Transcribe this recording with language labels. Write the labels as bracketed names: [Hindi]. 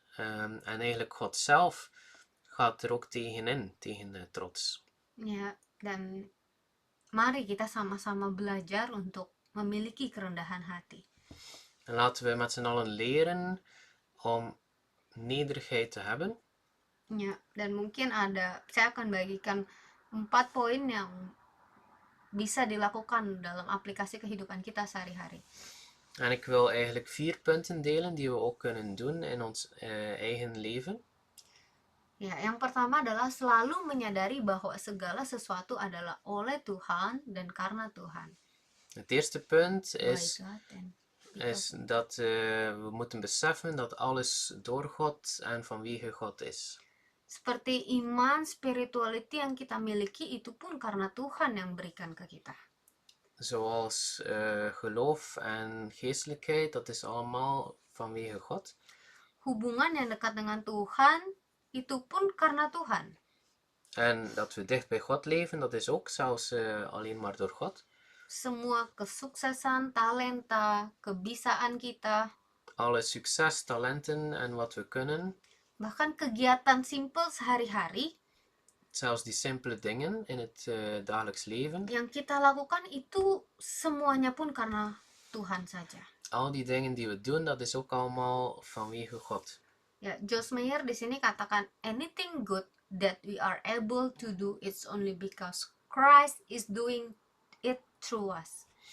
[Dutch] En eigenlijk God zelf gaat er ook tegenin, tegen trots. [Indonesian] Ya, dan mari kita sama-sama belajar untuk memiliki kerendahan hati. [Dutch] En laten we met z'n allen leren om nederigheid te hebben. [Indonesian] Ya, dan mungkin saya akan bagikan 4 poin yang bisa dilakukan dalam aplikasi kehidupan kita sehari-hari. [Dutch] En ik wil eigenlijk 4 punten delen die we ook kunnen doen in ons eigen leven. [Indonesian] Ya, yang pertama adalah selalu menyadari bahwa segala sesuatu adalah oleh Tuhan dan karena Tuhan. [Dutch] Het eerste punt [English] By is God and [Dutch] is dat we moeten beseffen dat alles door God en vanwege God is. [Indonesian] Seperti iman, spirituality yang kita miliki itu pun karena Tuhan yang berikan ke kita. [Dutch] Zoals geloof en geestelijkheid, dat is allemaal vanwege God. [Indonesian] Hubungan yang dekat dengan Tuhan itu pun karena Tuhan. [Dutch] En dat we dicht bij God leven, dat is ook zelfs alleen maar door God. [Indonesian] Semua kesuksesan, talenta, kebisaan kita, [Dutch] Alle succes, talenten en wat we kunnen, [Indonesian] bahkan kegiatan simpel sehari-hari [Dutch] zelfs die simpele dingen in het dagelijks leven, [Indonesian] yang kita lakukan itu semuanya pun karena Tuhan saja. [Dutch] al die dingen die we doen, dat is ook allemaal vanwege God. [Indonesian] Ya, Joyce Meyer di sini katakan [English] anything good that we are able to do it's only because Christ is doing it through us.